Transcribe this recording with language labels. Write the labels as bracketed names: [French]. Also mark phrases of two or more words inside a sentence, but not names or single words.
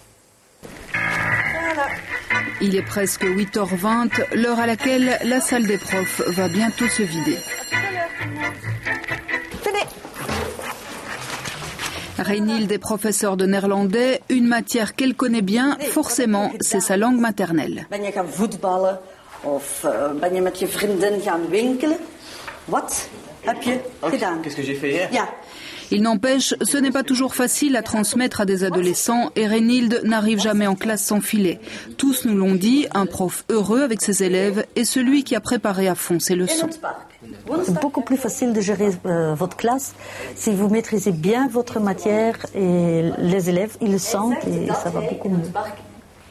[French] Il est presque 8h20, l'heure à laquelle la salle des profs va bientôt se vider. Reinhild est professeure de néerlandais, une matière qu'elle connaît bien, forcément, c'est sa langue maternelle. [Dutch] Ben je gaan voetballen of ben je met je vriendin gaan winkelen? Wat heb je gedaan? [French] Qu'est-ce que j'ai fait hier? [Dutch] Ja. [French] Il n'empêche, ce n'est pas toujours facile à transmettre à des adolescents et Reinhild n'arrive jamais en classe sans filet. Tous nous l'ont dit, un prof heureux avec ses élèves est celui qui a préparé à fond ses leçons. C'est beaucoup plus facile de gérer votre classe si vous maîtrisez bien votre matière et les élèves, ils le sentent et ça va beaucoup mieux.